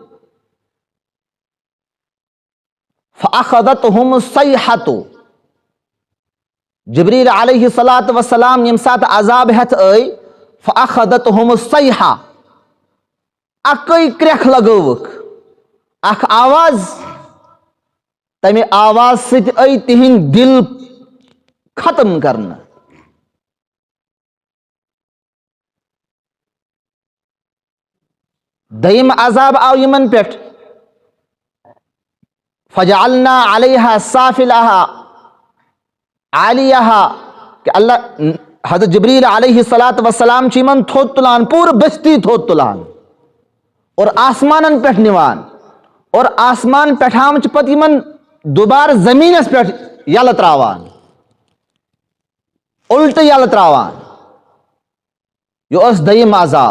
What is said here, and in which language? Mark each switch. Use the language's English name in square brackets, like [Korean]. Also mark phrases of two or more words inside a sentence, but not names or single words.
[Arabic] فأخذتهم الصیحة، [Kashmiri] جبریل [Arabic] علیہ الصلاۃ وسلام [Kashmiri] ییٚمہِ ساتہٕ عذاب ہٮ۪تھ آیہِ، [Arabic] فأخذتهم الصیحة، [Kashmiri] اکٕے کرٛٮ۪کھ لگٲوٕکھ، اکھ آواز، تمہِ آواز سۭتۍ آیہِ تِہنٛدۍ دل ختم کرنہٕ. دوٚیِم عذاب آو یِمن پٮ۪ٹھ، [Arabic] فجعلنا علیہا سافلہا عالیہا، [Kashmiri] کہ اللہ حضرت جبریل [Arabic] علیہ الصلاۃ وسلام [Kashmiri] چھِ یِمن تھوٚد تُلان، پوٗرٕ بستی تھوٚد تُلان اور آسمانن پٮ۪ٹھ نِوان، اور آسمان پٮ۪ٹھام چھِ پتہٕ یِمن دوبارٕ زمیٖنس پٮ۪ٹھ یلہٕ تراوان، اُلٹہٕ یلہٕ تراوان. یہِ اوس دوٚیِم عذاب.